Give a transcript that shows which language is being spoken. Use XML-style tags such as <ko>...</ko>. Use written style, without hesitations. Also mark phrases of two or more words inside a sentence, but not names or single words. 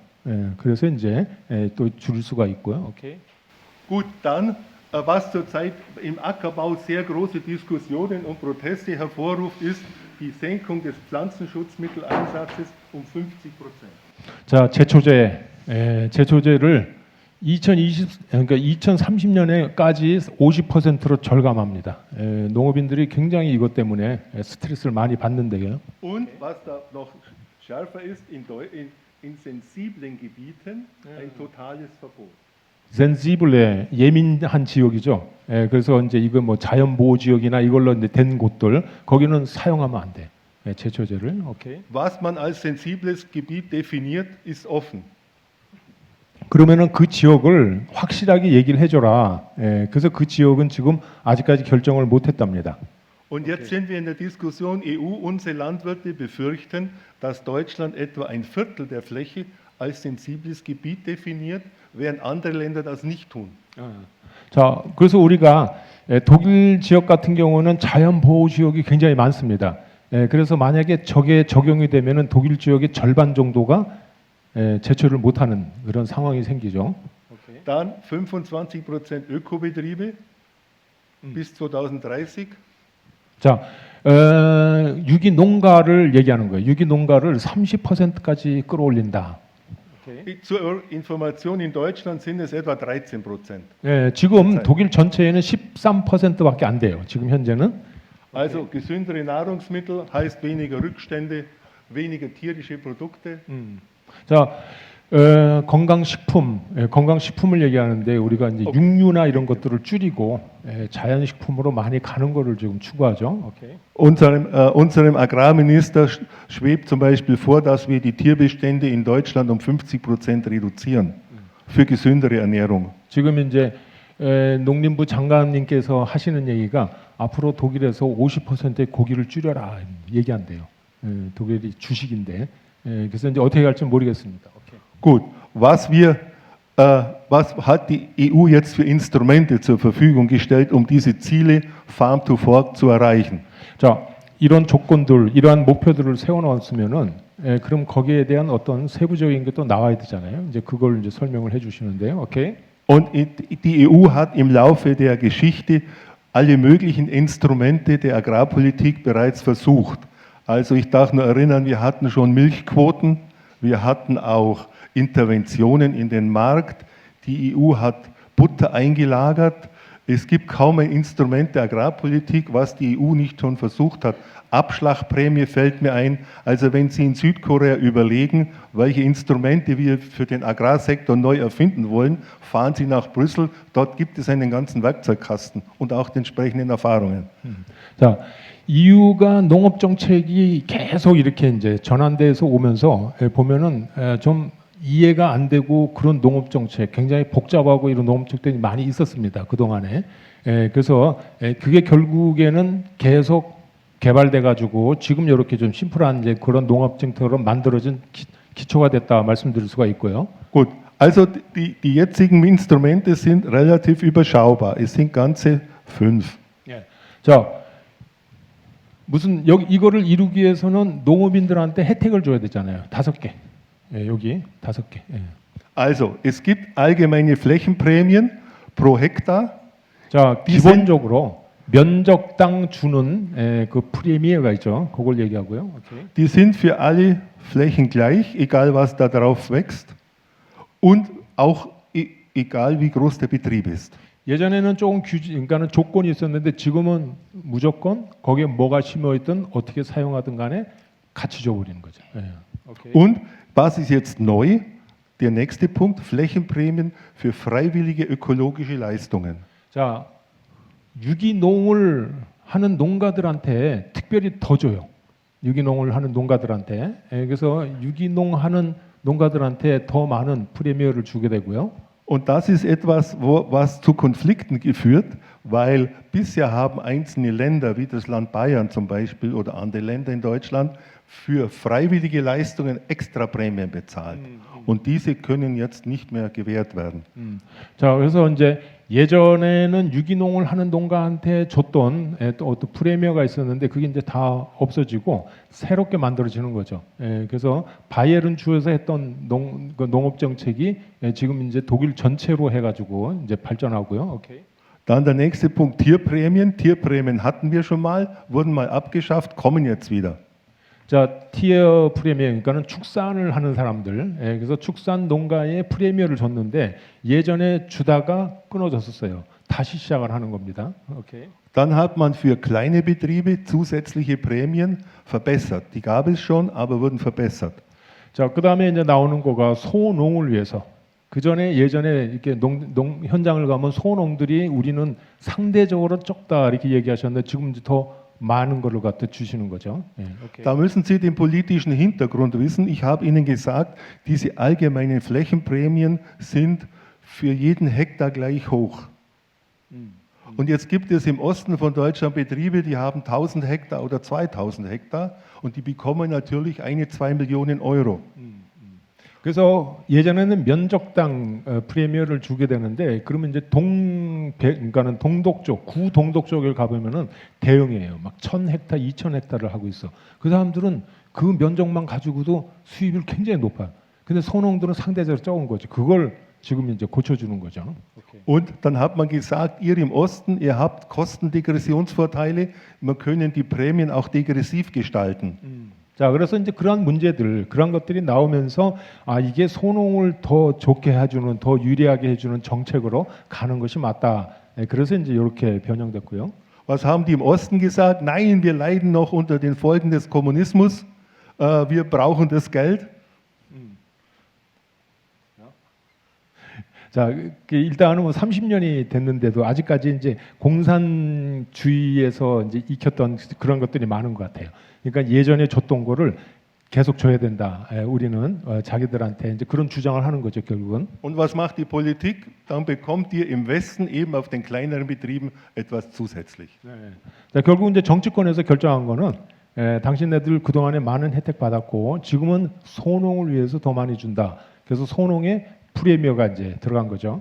<ko>그래서 이제 또 줄일 수가 있고요. 오케이.</ko> <de>Gut, dann was zurzeit im Ackerbau sehr große Diskussionen und Proteste hervorruft, ist die Senkung des Pflanzenschutzmitteleinsatzes um 50%.</de> <ko>자, 제초제를 2030년에까지 50%로 절감합니다. 농업인들이 굉장히 이것 때문에 스트레스를 많이 받는데요.</ko> <de>Und was da noch schärfer ist, in sensiblen Gebieten ein totales Verbot.</de> <ko>센시블레 예민한 지역이죠. 그래서 이제 이거 뭐 자연 보호 지역이나 이걸로 이제 된 곳들 거기는 사용하면 안 돼. 제초제를. 오케이.</ko> <de>Was man als sensibles Gebiet definiert, ist offen.</de> <ko>그러면은 그 지역을 확실하게 얘기를 해줘라. 그래서 그 지역은 지금 아직까지 결정을 못했답니다.</ko> <de>Und jetzt sind wir in der Diskussion EU. Unsere Landwirte befürchten, dass Deutschland etwa ein Viertel der Fläche als sensibles Gebiet definiert, während andere Länder das nicht tun.</de> <ko>자, 그래서 우리가 독일 지역 같은 경우는 자연 보호 지역이 굉장히 많습니다. 그래서 만약에 저게 적용이 되면은 독일 지역의 절반 정도가 제철을 못하는 그런 상황이 생기죠.</ko> <de>Dann 25% Ökobetriebe bis 2030.</de> <ko>자, 유기 농가를 얘기하는 거예요. 유기 농가를 30%까지 끌어올린다.</ko> <de>Zur Information, in Deutschland sind es etwa 13%.</de> <ko>지금 독일 전체에는 13%밖에 안 돼요. 지금 현재는.</ko> <de>Also gesündere Nahrungsmittel heißt weniger Rückstände, weniger tierische Produkte.</de> <ko>자, 건강식품, 건강식품을 얘기하는데 우리가 이제 육류나 이런 것들을 줄이고 자연식품으로 많이 가는 거를 지금 추구하죠.</ko> <de>Unserem Agrarminister schwebt zum Beispiel vor, dass wir die Tierbestände in Deutschland um 50% reduzieren für gesündere Ernährung.</de> <ko>지금 이제 농림부 장관님께서 하시는 얘기가 앞으로 독일에서 50%의 고기를 줄여라 얘기한대요. 독일이 주식인데 그래서 이제 어떻게 할지 모르겠습니다.</ko> <de>Gut, was hat die EU jetzt für Instrumente zur Verfügung gestellt, um diese Ziele Farm to Fork zu erreichen?</de> <ko>자, 이런 조건들, 이러한 목표들을 세워놓았으면은 그럼 거기에 대한 어떤 세부적인 게 또 나와야 되잖아요. 이제 그걸 이제 설명을 해주시는데요. 오케이.</ko> <de>Und die EU hat im Laufe der Geschichte alle möglichen Instrumente der Agrarpolitik bereits versucht. Also ich darf nur erinnern, wir hatten schon Milchquoten, wir hatten auch Interventionen in den Markt, die EU hat Butter eingelagert. Es gibt kaum ein Instrument der Agrarpolitik, was die EU nicht schon versucht hat. Abschlagprämie fällt mir ein. Also wenn Sie in Südkorea überlegen, welche Instrumente wir für den Agrarsektor neu erfinden wollen, fahren Sie nach Brüssel. Dort gibt es einen ganzen Werkzeugkasten und auch die entsprechenden Erfahrungen.</de> <ko>자, EU가 농업 정책이 계속 이렇게 이제 전환돼서 오면서 보면은 좀 이해가 안 되고 그런 농업 정책, 굉장히 복잡하고 이런 농업 정책들이 많이 있었습니다. 그 동안에. 그래서 그게 결국에는 계속 개발돼 가지고 지금 이렇게 좀 심플한 이제 그런 농업 정책으로 만들어진 기초가 됐다 말씀드릴 수가 있고요.</ko> <de>Gut, also die jetzigen Instrumente sind relativ überschaubar. Es sind ganze 5.</de> <ko>자, 무슨 이거를 이루기 위해서는 농업인들한테 혜택을 줘야 되잖아요. 5개. 여기 5개.</ko> <de>Also, es gibt allgemeine Flächenprämien pro Hektar.</de> <ko>자, 기본적으로 면적당 주는 그 프리미어가 있죠. 그걸 얘기하고요.</ko> <de>Die sind für alle Flächen gleich, egal was da drauf wächst und auch egal wie groß der Betrieb ist.</de> <ko>예전에는 조금 그러니까는 조건이 있었는데 지금은 무조건 거기에 뭐가 심어 있든 어떻게 사용하든 간에 같이 줘버리는 거죠.</ko> <de>Und was ist jetzt neu? Der nächste Punkt, Flächenprämien für freiwillige ökologische Leistungen.</de> <ko>자, 유기농을 하는 농가들한테 특별히 더 줘요. 유기농을 하는 농가들한테. 그래서 유기농하는 농가들한테 더 많은 프리미어를 주게 되고요.</ko> <de>Und das ist etwas, was zu Konflikten geführt, weil bisher haben einzelne Länder, wie das Land Bayern zum Beispiel oder andere Länder in Deutschland, für freiwillige Leistungen extra Prämien bezahlt. Und diese können jetzt nicht mehr gewährt werden.</de> <ko>자, 그래서 이제 예전에는 유기농을 하는 농가한테 줬던 또 어떤 프리미어가 있었는데 그게 이제 다 없어지고 새롭게 만들어지는 거죠. 그래서 바이에른 주에서 했던 농업 정책이 지금 이제 독일 전체로 해가지고 이제 발전하고요. 오케이.</ko> <de>Dann der nächste Punkt, Tierprämien. Tierprämien hatten wir schon mal, wurden mal abgeschafft, kommen jetzt wieder.</de> <ko>자, 티어 프리미어, 그러니까는 축산을 하는 사람들, 그래서 축산 농가에 프리미어를 줬는데 예전에 주다가 끊어졌었어요. 다시 시작을 하는 겁니다. 오케이.</ko> <de>Dann hat man für kleine Betriebe zusätzliche Prämien verbessert. Die gab es schon, aber wurden verbessert.</de> <ko>자, 그 다음에 이제 나오는 거가 소농을 위해서. 그 전에 예전에 이렇게 현장을 가면 소농들이 우리는 상대적으로 적다 이렇게 얘기하셨는데 지금 이제 더 많은 거를 갖다 주시는 거죠.</ko> <de>Okay. Da müssen Sie den politischen Hintergrund wissen. Ich habe Ihnen gesagt, diese allgemeinen Flächenprämien sind für jeden Hektar gleich hoch. Und jetzt gibt es im Osten von Deutschland Betriebe, die haben 1000 Hektar oder 2000 Hektar und die bekommen natürlich 1-2 Millionen Euro.</de> <ko>그래서 예전에는 면적당 프리미어를 주게 되는데 그러면 이제 그러니까는 동독 쪽, 구동독 쪽에 가보면은 대형이에요. 막 1,000헥타, 2,000헥타를 하고 있어. 그 사람들은 그 면적만 가지고도 수입이 굉장히 높아요. 근데 소농들은 상대적으로 적은 거죠. 그걸 지금 이제 고쳐주는 거죠.</ko> <de>Und dann hat man gesagt, ihr im Osten, ihr habt Kostendegressionsvorteile, wir können die Prämien auch degressiv gestalten.</de> <ko>자, 그래서 이제 그러한 문제들, 그런 것들이 나오면서 아 이게 소농을 더 좋게 해주는, 더 유리하게 해주는 정책으로 가는 것이 맞다. 그래서 이제 이렇게 변형됐고요.</ko> <de>Was haben die im Osten gesagt? Nein, wir leiden noch unter den Folgen des Kommunismus. Wir brauchen das Geld.</de> <ko>자, 일단은 뭐 30년이 됐는데도 아직까지 이제 공산주의에서 이제 익혔던 그런 것들이 많은 것 같아요. 그러니까 예전에 줬던 거를 계속 줘야 된다. 우리는 자기들한테 이제 그런 주장을 하는 거죠, 결국은.</ko> <de>Und was macht die Politik? Dann bekommt ihr im Westen eben auf den kleineren Betrieben etwas zusätzlich.</de> <ko>네. 자, 결국 이제 정치권에서 결정한 거는 당신네들 그동안에 많은 혜택 받았고 지금은 소농을 위해서 더 많이 준다. 그래서 소농에 프리미어가 이제 들어간 거죠.</ko>